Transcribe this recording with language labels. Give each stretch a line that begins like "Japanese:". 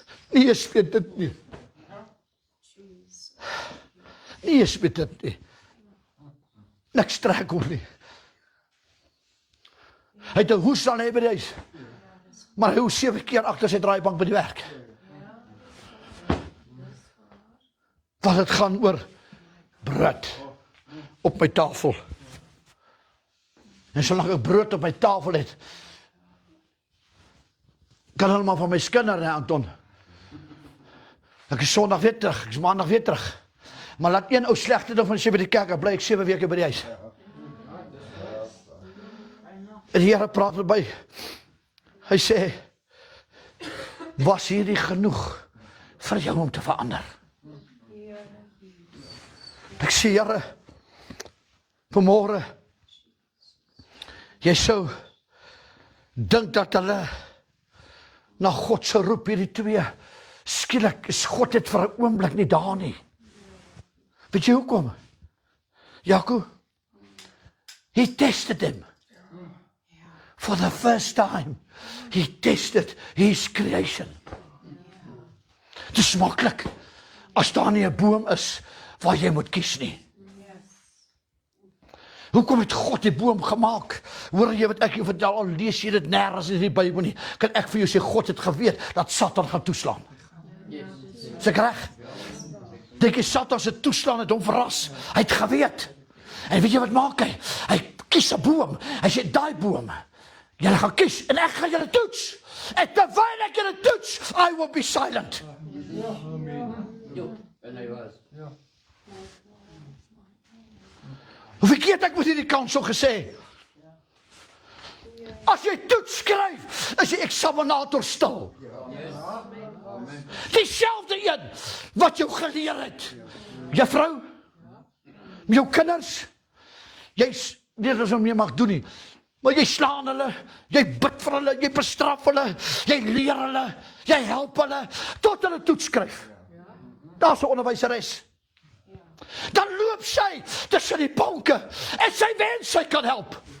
Afrikaans: Nie eens weet dit nie. Nie eens weet dit nie. Niks trek hom nie. Hy het 'n hoes dan hê by die huis. Maar hy hoes 7 keer agter sy draaibank by die werk. Want het gaan oor brood op my tafel. En solank ek brood op my tafel het, kan hulle maar van my skinder, hè, Anton. Ek is Sondag weer terug, ek is Maandag weer terug. Maar laat een ou slegte ding van sê by die kerk, dan bly ek 7 weke by die huis. En die Here praat met my. Hy sê, was hierdie genoeg vir jou om te verander? Ek sê, Here, vanmôre, jy sou dink dat hulle na God se roep hierdie twee, skielik is God het vir 'n oomblik nie daar nie. Weet jy hoekom? Jaco, he tested him.
English: For the first time, he tested his creation.
Afrikaans: Het is maklik, as daar nie 'n boom is, waar jy moet kies nie. Hoekom het God die boom gemaak? Hoor jy wat ek jou vertel, al lees jy dit nergens in die Bybel nie, kan ek vir jou sê, God het geweet, dat Satan gaan toeslaan. Is ek reg? Dink jy Satan se toeslaan het hom verras? Hy het geweet. En weet jy wat maak hy? Hy kies 'n boom. Hy sê, daai boom, julle gaan kies, en ek gaan julle toets. En terwyl ek julle toets, I will be silent. Hoe verkeerd ek met hierdie kansel gesê. As jy toets skryf, is die examinator stil. Dieselfde een wat jou geleer het. Juffrou, met jou kinders, jy weet wat jy mee mag doen nie, maar jy slaan hulle, jy bid vir hulle, jy bestraf hulle, jy leer hulle, jy help hulle, tot hulle toets skryf. Daar's 'n onderwyseres. Dan loop sy tussen die banke, en sy wens sy kan help.